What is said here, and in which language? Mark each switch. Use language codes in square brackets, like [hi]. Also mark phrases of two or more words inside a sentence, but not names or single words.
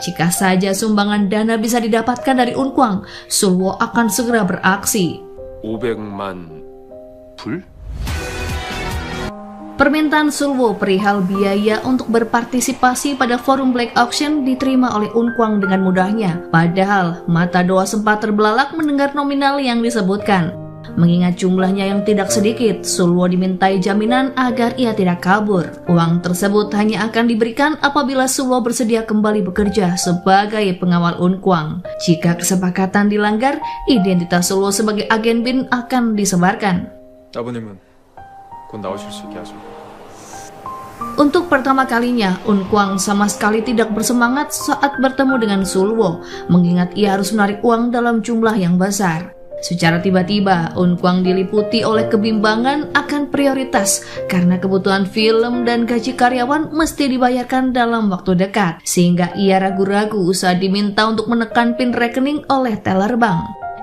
[id] Jika saja sumbangan dana bisa didapatkan dari Unkwang, Sulwo akan segera beraksi. [ko] 500만 불? [id] Permintaan Sulwo perihal biaya untuk berpartisipasi pada forum Black Auction diterima oleh Unkwang dengan mudahnya. Padahal mata Doha sempat terbelalak mendengar nominal yang disebutkan. Mengingat jumlahnya yang tidak sedikit, Sulwo dimintai jaminan agar ia tidak kabur. Uang tersebut hanya akan diberikan apabila Sulwo bersedia kembali bekerja sebagai pengawal Unkwang. Jika kesepakatan dilanggar, identitas Sulwo sebagai agen BIN akan disebarkan. [ko] 아버님은 곧 나오실 수 있게 하죠. [id] Untuk pertama kalinya, Unkwang sama sekali tidak bersemangat saat bertemu dengan Sulwo, mengingat ia harus menarik uang dalam jumlah yang besar. Secara tiba-tiba, Unkwang diliputi oleh kebimbangan akan prioritas karena kebutuhan film dan gaji karyawan mesti dibayarkan dalam waktu dekat, sehingga ia ragu-ragu saat diminta untuk menekan pin rekening oleh teller bank.